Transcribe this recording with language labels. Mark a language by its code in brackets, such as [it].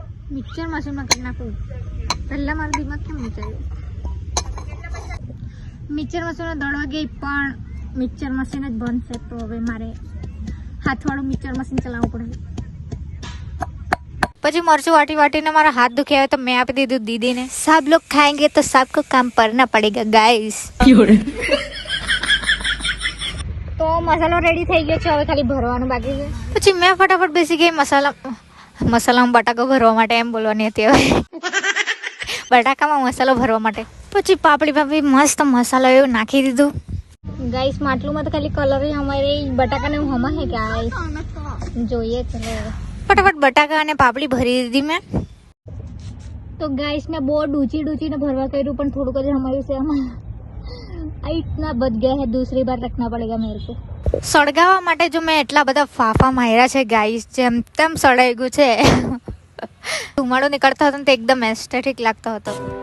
[gu] Mixer મશીનમાં કરી નાખું. પહેલાં મારું દિમાગ કેમ વિચાર્યું. મિક્સર મશીનો દળવા ગઈ, પણ મિક્સર મશીન જ બંધ છે. તો હવે મારે હાથવાળું મિક્સર મશીન ચલાવવું પડે. પછી મરચું વાટીને મારા હાથ દુખ્યા તો મેં આપી દીધું દીદીને. [hi] सब लोग खाएंगे तो सबको काम करना पड़ेगा गाइस. [gu] તો મસાલો રેડી થઈ ગયો છે, હવે ખાલી ભરવાનું બાકી છે. પછી મેં ફટાફટ બેસી ગઈ મસાલામાં બટાકા ભરવા માટે. એમ બોલવાની હતી હવે, બટાકામાં મસાલો ભરવા માટે. પછી પાપડીમાં બી મસ્ત મસાલો એવું નાખી દીધું. ગાઈસ માટલુંમાં તો ખાલી કલર અમારે બટાકાને હમા હે ગાઈસ, જોઈએ ચલો. ફટાફટ બટાકા અને પાપડી ભરી દીધી મેં. તો ગાઈસ મેં બહુ ડૂચીને ભરવા કર્યું, પણ થોડુંક જ હમાયું છે આમાં. [hi] इतना बच गया है, दूसरी बार रखना पड़ेगा मेरे को. [gu] સળગાવવા માટે જો મેં એટલા બધા ફાફા માર્યા છે ગાઈસ, જેમ તેમ સળાઈ ગયું છે. ધુમાડો નીકળતો હતો ને તે એકદમ એસ્થેટિક લાગતો હતો.